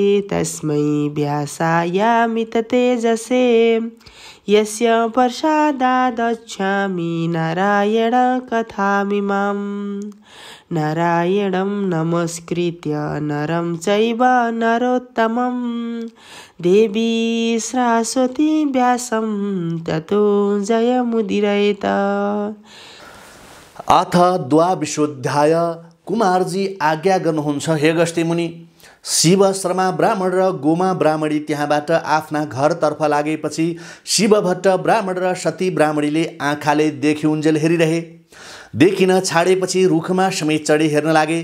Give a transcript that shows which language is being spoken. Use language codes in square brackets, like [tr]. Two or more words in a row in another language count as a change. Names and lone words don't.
[sa] तस्मै व्यासायामिततेजसे यस्य प्रसादादच्छामि नारायणकथामिमाम् नारायणं नमस्कृत्य नरं चैव नरोत्तमं देवी सरस्वती व्यासं ततो जयमुदीरयेत। अथ द्वाविंशोऽध्याय। [ne] कुमारजी आज्ञा गर्नुहुन्छ, हे अगस्त्य मुनि, शिव शर्मा ब्राह्मण र गोमा ब्राह्मणी त्यहाँबाट आफ्ना घरतर्फ लागेपछि शिवभट्ट ब्राह्मण र सती ब्राह्मणीले आँखाले देखिउन्जेल हेरिरहे। देखिन छाडेपछि रुखमा समेत चढी हेर्न लागे।